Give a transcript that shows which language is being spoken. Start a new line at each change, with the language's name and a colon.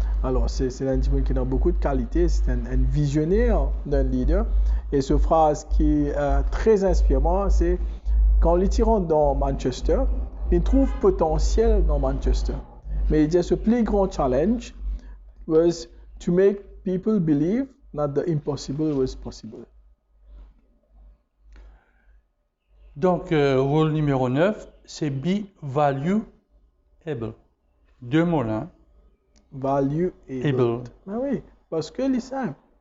French: Alors c'est un type qui a beaucoup de qualités, c'est un visionnaire d'un leader. Et cette phrase qui est très inspirante, c'est quand il tire dans Manchester, il trouve potentiel dans Manchester. Mais il dit ce plus grand
English: challenge was to make people believe that the impossible was possible.
French: Donc, rôle numéro 9, c'est
English: be valuable.
French: Deux mots là. Valuable. Ah oui, parce que c'est simple.